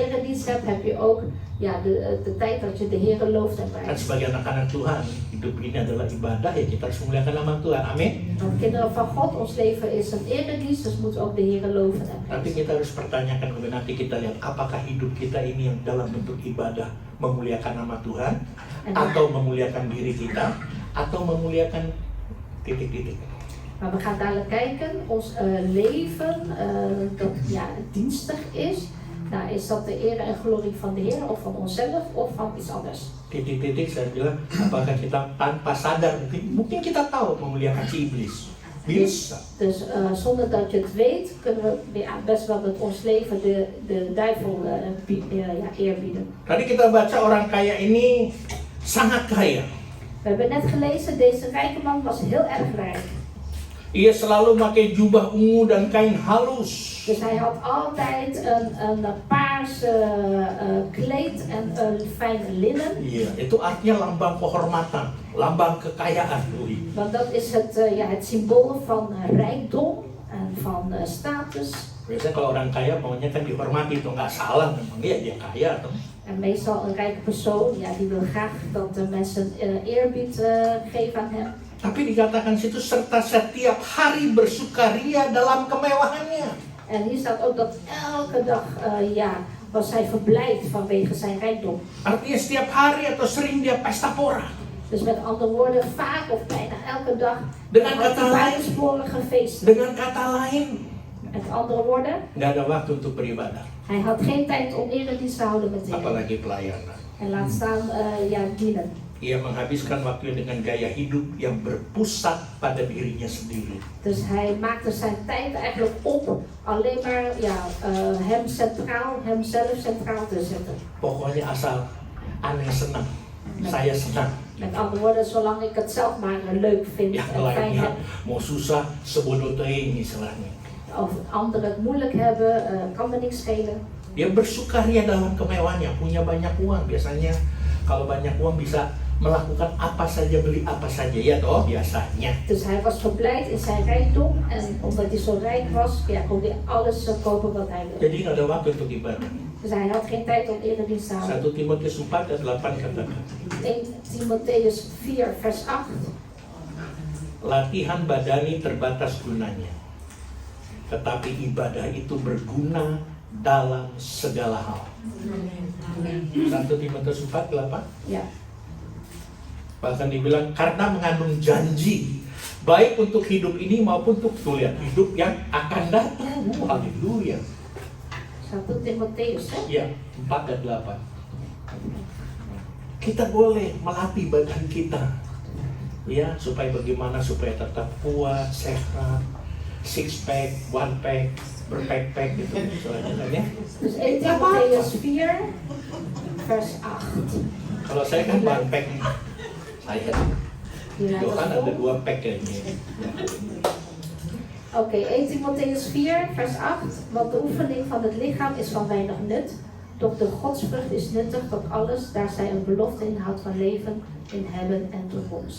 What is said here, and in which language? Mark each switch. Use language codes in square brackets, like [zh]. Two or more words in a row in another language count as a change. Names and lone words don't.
[nl] eredienst hebt, heb je ook de tijd dat je de Heer looft en [id] Kan [nl] prijst. [id] sebagai anak-anak Tuhan, hidup ini adalah ibadah, ya kita harus memuliakan nama Tuhan. Amin. [nl] Want kinderen van God, ons leven is een eredienst, dus moeten we ook de Heer loven en [id] Tapi [nl] prijzen. [id] kita harus pertanyakan kemudian nanti kita lihat apakah hidup kita ini yang dalam bentuk ibadah memuliakan nama Tuhan atau memuliakan diri kita atau memuliakan titik-titik. [nl] Maar we gaan dadelijk kijken, ons leven dat dienstig is. Nou, is dat de eer en glorie van de Heer of van onszelf of van iets anders? [id] Titik-titik saya bilang apakah kita tanpa sadar mungkin kita tahu memuliakan si iblis. Bisa. [nl] Dus zonder dat je het weet, kunnen we best wel met ons leven de duivel eerbieden. [id] Tadi kita baca orang kaya ini sangat kaya. [nl] We hebben net gelezen, deze rijke man was heel erg rijk. [id] Ia selalu pakai jubah ungu dan kain halus. [nl] Dus hij had altijd een paarse kleed en een fijn linnen. [id] Iya, itu artinya lambang kehormatan, lambang kekayaan. [nl] Want dat is het symbool van rijkdom en van status. [id] Biasanya kalau orang kaya maunya kan dihormati, itu nggak salah memang dia kaya tuh. [nl] En meestal een rijke persoon, die wil graag dat de mensen eerbied geven aan hem. [id] Tapi dikatakan situ serta setiap hari bersukaria dalam kemewahannya. [nl] En hier staat ook dat elke dag was hij verblijd vanwege zijn rijkdom. [id] Artinya setiap hari atau sering dia pesta pora. [nl] Dus met andere woorden, vaak of bijna elke dag [id] Dengan [nl] had [id] kata [nl] hij [id] lain, [nl] buitensporige feesten. [id] dengan kata lain, [nl] Met andere woorden, [id] nggak ada waktu untuk beribadah, [nl] hij had geen tijd om eredienst te houden met de Heer. [id] apalagi pelayanan. [nl] En laat staan dienen. [id] Ia menghabiskan waktu dengan gaya hidup yang berpusat pada dirinya sendiri. [nl] Dus hij maakte zijn tijd eigenlijk op alleen maar hemzelf centraal te zetten. [id] Pokoknya asal aneh senang, saya senang. [nl] Met andere woorden, zolang ik het zelf maar leuk vind [id] Yang [nl] en fijn [id] lainnya [nl] heb. [id] mau susah [su] sebodoh teuing [id] istilahnya. [nl] Of anderen het moeilijk hebben, kan me niks schelen. [id] Dia bersukaria dalam kemewahannya, punya banyak uang. Biasanya kalau banyak uang bisa melakukan apa saja, beli apa saja, ya toh biasanya. [nl] Dus hij was verblijd in zijn rijkdom en omdat hij zo rijk was, kon hij alles kopen wat hij wilde. [id] Jadi nggak ada waktu untuk ibadah. [nl] Dus hij had geen tijd om eredienst te houden. [id] 1 Timotius 4 ayat 8 katakan, [nl] 1 Timotheus 4 vers 8. [id] latihan badani terbatas gunanya, tetapi ibadah itu berguna dalam segala hal. 1 Timotius 4 8. [nl] Ja. [id] Bahkan dibilang karena mengandung janji baik untuk hidup ini maupun untuk hidup yang akan datang. Haleluya. [nl] 1 Timotheus [id] Ya, 4 dan 8. Kita boleh melatih badan kita, ya, supaya bagaimana supaya tetap kuat, sehat, [en] six pack, one pack, [id] berpack-pack gitu, soalnya. [nl] Dus 1 Timotheus 4 vers 8. [id] Kalau saya kan [en] one pack [id] nih, saya. [nl] Hier hij [id] Johan ada [nl] was [id] 2 pack kayaknya. [nl] Oké, 1 Timotheus 4 vers 8. Want de oefening van het lichaam is van weinig nut. Doch de godsvrucht is nuttig tot alles, daar zij een belofte inhoudt van leven in hebben en toekomst.